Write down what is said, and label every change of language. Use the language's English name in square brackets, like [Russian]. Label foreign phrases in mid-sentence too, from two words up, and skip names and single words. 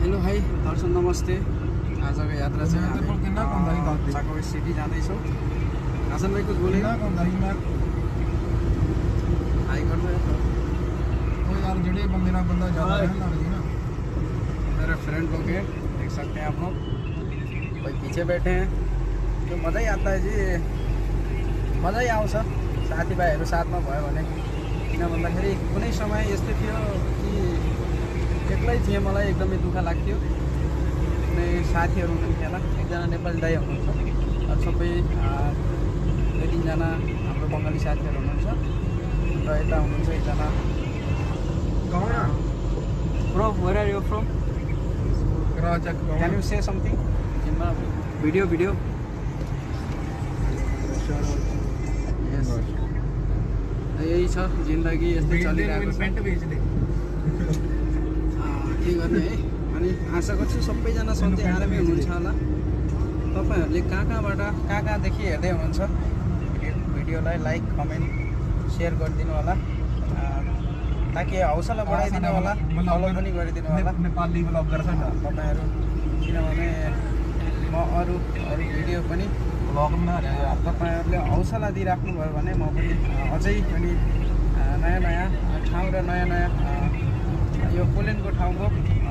[Nepali] हाई दर्शन नमस्ते। आजको यात्रा चाहिँ हामी चाको सिटी जाँदैछौँ। [Hindi] हासन भाइ कुछ बोलेगा? हाई गर्नु यार जड़े बंदे ना बंदा ज्यादा रहने लग गया ना। मेरे फ्रेंड लोग हैं, देख सकते हैं आप लोग। कोई पीछे बैठे हैं तो मज़ा ही आता है जी। [Nepali] मज़ा ही आउँछ साथीभाइहरू साथमा भयो भने। किन भन्दाखेरि कुनै समय यस्तो थियो कि एक्लै थिएँ, मलाई एकदमै दुःख लाग्थ्यो। कुनै साथीहरू हुनुहुन्थेन, एकजना नेपाली दाइ हुनुहुन्छ, अरू सबै 2-3 जना हाम्रो बङ्गाली साथीहरू हुनुहुन्छ र यता हुनुहुन्छ एकजना। [English] Bro, where are you from? Can you say something? Video. Yes. [Nepali] यही छ जिन्दगी, यस्तै चलिरहेको छ। के गर्ने है। अनि आशा गर्छु सबैजना सधैँ आरामै हुनुहुन्छ होला। तपाईँहरूले कहाँदेखि हेर्दै हुनुहुन्छ भिडियोलाई [English] like comment share [Nepali] गरिदिनु होला, ताकि हौसला बढाइदिनु होला, फलो पनि गरिदिनु होला नेपाली ब्लगर छ नि तपाईँहरू। किनभने म अरू भिडियो पनि [Hindi] ब्लग बना रहे यार। [Nepali] तपाईँहरूले हौसला दिइराख्नु भयो भने म पनि अझै पनि नयाँ ठाउँ र नयाँ यो पोल्यान्डको ठाउँको